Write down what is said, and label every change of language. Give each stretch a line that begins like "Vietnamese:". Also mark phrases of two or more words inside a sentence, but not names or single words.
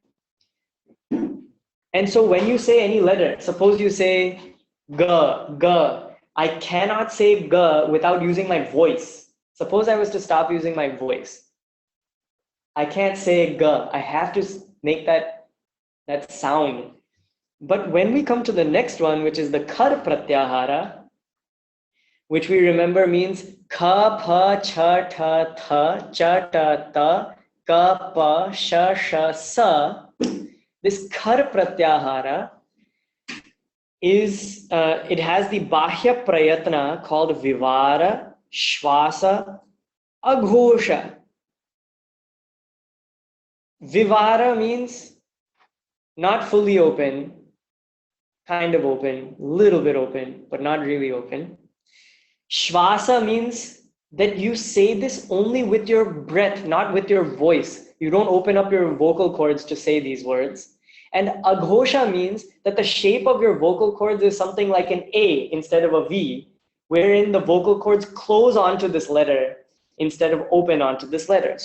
English: And so when you say any letter, suppose you say ga, ga, I cannot say ga without using my voice. Suppose I was to stop using my voice. I can't say ga. I have to make that sound. But when we come to the next one, which is the
Sanskrit: kar pratyahara,
English: which we remember means
Sanskrit: ka, pa, cha, ta, tha, cha, ta, ta, ka, pa, sha, sha, sa.
English: This
Sanskrit: kar pratyahara
English: is, it has the
Sanskrit: bahya prayatna
English: called
Sanskrit: vivara, shvasa, aghosha.
English: Vivara means not fully open, kind of open, little bit open, but not really open. Shvasa means that you say this only with your breath, not with your voice. You don't open up your vocal cords to say these words. And aghosha means that the shape of your vocal cords is something like an A instead of a V, wherein the vocal cords close onto this letter instead of open onto this letter.